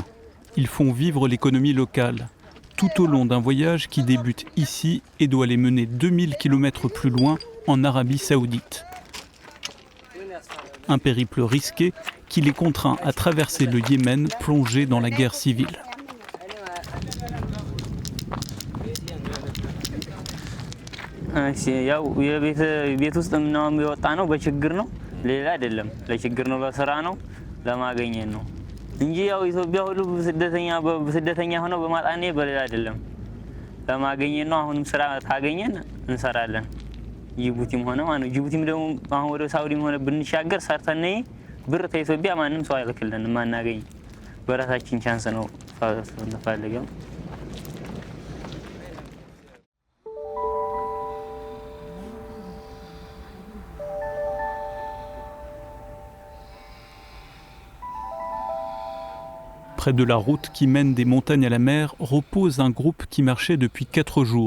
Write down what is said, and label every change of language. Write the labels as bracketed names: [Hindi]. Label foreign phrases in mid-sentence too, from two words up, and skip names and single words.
[French] Ils font vivre l'économie locale, tout au long d'un voyage qui débute ici et doit les mener 2000 km plus loin, en Arabie Saoudite. Un périple risqué qui les contraint à traverser le Yémen plongé dans la guerre civile. [Amharic] ያው የቤት ውስጥ ምናምን የሚወጣ ነው በችግር ነው ሌላ አይደለም ለችግር ነው ለስራ ነው ለማገኘት ነው እንጂ ያው ኢትዮጵያ ሁሉ ስደተኛ ሆነው በማጣኔ በሌላ አይደለም ለማገኘት ነው አሁንም ስራ ታገኘን እንሰራለን ጅቡቲም ሆነ ማለት ጅቡቲም ደግሞ አሁን ወደ ሳውዲም ሆነ ብንሻገር ሰርተን ብር ከኢትዮጵያ ማንም ሰው አይልክልንም ማናገኝ በራሳችን ቻንስ ነው ፈልገን [French] Près de la route qui mène des montagnes à la mer repose un groupe qui marchait depuis 4 jours.